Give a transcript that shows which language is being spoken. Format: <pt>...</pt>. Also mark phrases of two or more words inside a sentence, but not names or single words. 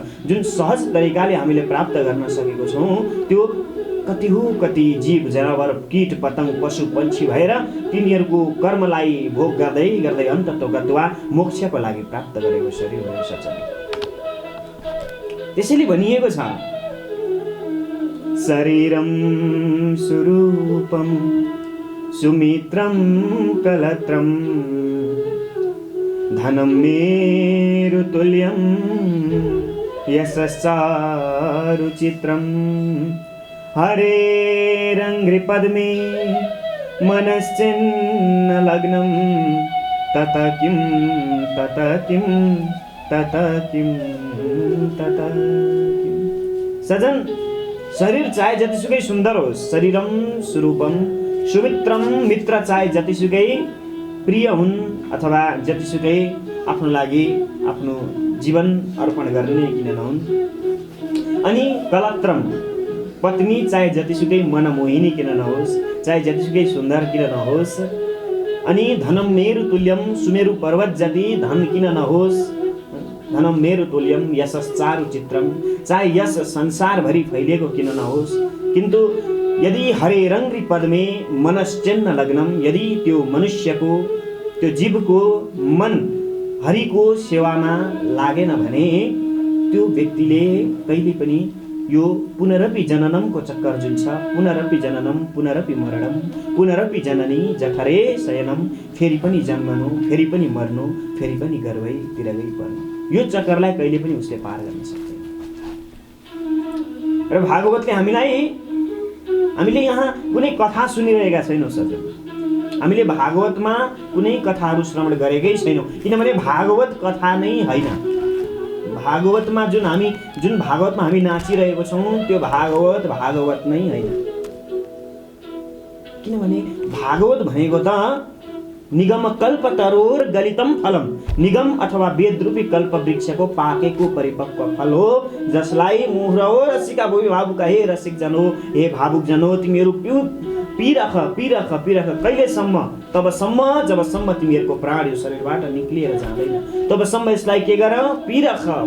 <ne>जुन सहज तरिकाले हामीले प्राप्त गर्न सकेको छौँ त्यो कति जीव जनावर कीट पतंग पशु पंक्षी भएर तिनीहरूको कर्मलाई भोग गर्दै गर्दै अन्ततः गत्वा मोक्षको लागि प्राप्त गरेको शरीर हुन सक्छ। त्यसैले भनिएको छ,</ne> <sa>शरीरं सुरूपं सुमित्रं कलत्रं धनं मेरुतुल्यं यशश्चारुचित्रं हरेरङ्घ्रिपद्मे मनश्चिन्न लग्नं तत किं</sa> <ne>सजन, शरीर चाहे जतिसुकै सुन्दर होस्,</ne> <sa>शरीरम सुरूपम सुमित्रम,</sa> <ne>मित्र चाहे जतिसुकै प्रिय हुन् अथवा जतिसुकै आफ्नो लागि आफ्नो जीवन अर्पण गर्ने किन नहुन्, अनि कलत्रम, पत्नी चाहे जतिसुकै मनमोहिनी किन नहोस्, चाहे जतिसुकै सुन्दर किन नहोस्, अनि धनम</ne> <sa>मेरु तुल्यम,</sa> <ne>सुमेरु पर्वत जति धन किन नहोस्,</ne> <sa>धनम मेरु तुल्यम यशश्चारु चित्रम,</sa> <ne>चाहे यस संसारभरि फैलिएको किन नहोस्,</ne> <sa>किन्तु यदि हरे रङ्ग्री पद्मे मनश्चेन्न लग्नम,</sa> <ne>यदि त्यो मनुष्यको त्यो जीवको मन हरिको सेवामा लागेन भने त्यो व्यक्तिले कहिले पनि यो</ne> <sa>पुनरपि जननमको</sa> <ne>चक्कर जुन छ,</ne> <sa>पुनरपि जननम पुनरपि मरणम पुनरपि जननी जठरे शयनम,</sa> <ne>फेरि पनि जन्मनु, फेरि पनि मर्नु, फेरि पनि गर्भैतिर पर्नु, यो चक्करलाई कहिले पनि उसले पार गर्न सक्दैन। र भागवतले हामीले यहाँ कुनै कथा सुनिरहेका छैनौँ सजन, हामीले भागवतमा कुनै कथाहरू श्रवण गरेकै छैनौँ, किनभने भागवत कथा नै होइन। भागवतमा जुन भागवतमा हामी नाचिरहेको छौँ त्यो भागवत नै होइन। किनभने भागवत भनेको त</ne> <sa>निगम कल्प तरोर गलितम फलम,</sa> <ne>निगम अथवा वेद रूपी कल्प वृक्षको पाकेको परिपक्व फल हो, जसलाई</ne> <sa>मुहुरहो रसिका भोगिभावुका,</sa> <ne>हे रसिक जन हो, हे भावुक जन हो, तिमीहरू पिरख कहिलेसम्म, तबसम्म जबसम्म तिमीहरूको प्राण यो शरीरबाट निक्लिएर जाँदैन तबसम्म यसलाई के गर, पिरख।</ne>